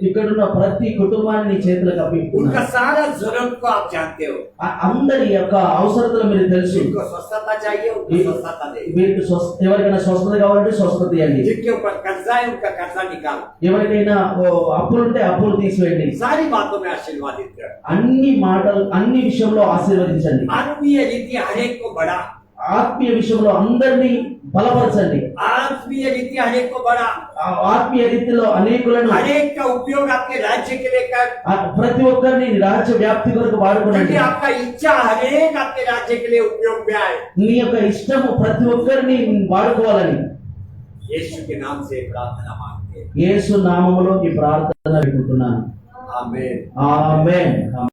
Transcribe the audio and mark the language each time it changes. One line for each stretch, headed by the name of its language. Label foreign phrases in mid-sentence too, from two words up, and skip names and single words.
Telugu: ఇక్కడున్న ప్రతి కుటుంబాన్ని నీ చేతులకు
Hindi: उनका
Telugu: అప్పగిస్తున్నాను.
Hindi: सारा जरूरत को आप जानते हो।
Telugu: అందరి యొక్క అవసరతలు మీరు తెలుసు.
Hindi: जिनको स्वस्थता चाहिए उनको स्वस्थता दे।
Telugu: వీరికి ఎవరికైనా స్వస్థత కావాలంటే స్వస్థత ఇవ్వండి.
Hindi: जिनके ऊपर कर्जा है उनका कर्जा निकाल।
Telugu: ఎవరికైనా అప్పులుంటే అప్పులు తీసివేయండి.
Hindi: सारी बातों में आशीर्वादित कर।
Telugu: అన్ని విషయంలో ఆశీర్వదించండి.
Hindi: आत्मीय रीति हर एक को बढ़ा।
Telugu: ఆత్మీయ విషయంలో అందరినీ బలపరచండి.
Hindi: आत्मीय रीति हर एक को बढ़ा।
Telugu: ఆత్మీయ రీతిలో అనేకులను
Hindi: हर एक का उपयोग आपके राज्य के लिए कर।
Telugu: ప్రతి ఒక్కరిని రాజ్య వ్యాప్తి కొరకు వాడుకోండి.
Hindi: क्योंकि आपका इच्छा हर एक आपके राज्य के लिए उपयोग में आए।
Telugu: నీ యొక్క ఇష్టము ప్రతి ఒక్కరిని వాడుకోవాలని
Hindi: यीशु के नाम से प्रार्थना मांगते हैं।
Telugu: యేసు నామములో ఈ ప్రార్థన పెట్టుకుంటున్నాను.
Hindi: आमीन।
Telugu: ఆమేన్.